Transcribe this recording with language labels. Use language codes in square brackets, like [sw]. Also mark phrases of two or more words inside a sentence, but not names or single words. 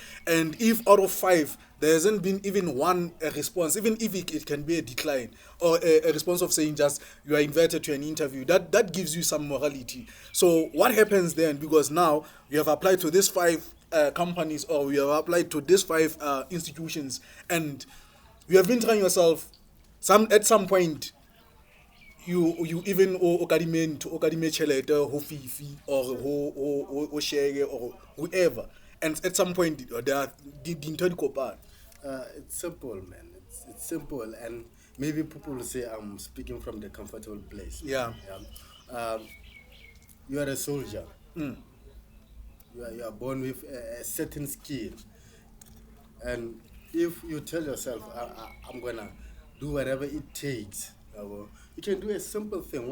[en] And if out of 5 there hasn't been even one response, even if it can be a decline or a response of saying just you are invited to an interview, that gives you some morality. So what happens then? Because now you have applied to these 5 companies, or you have applied to these 5 institutions, and you have been trying yourself. At some point you even [st] okadime chelete ho fifi [en] or ho share or whoever, and at some point there are [st] dintho di kopana. [en] It's simple, man. It's simple, and maybe people will say I'm speaking from the comfortable place. Yeah. You are a soldier. You are born with a certain skill, and if you tell yourself I'm gonna do whatever it takes, you can do a simple thing.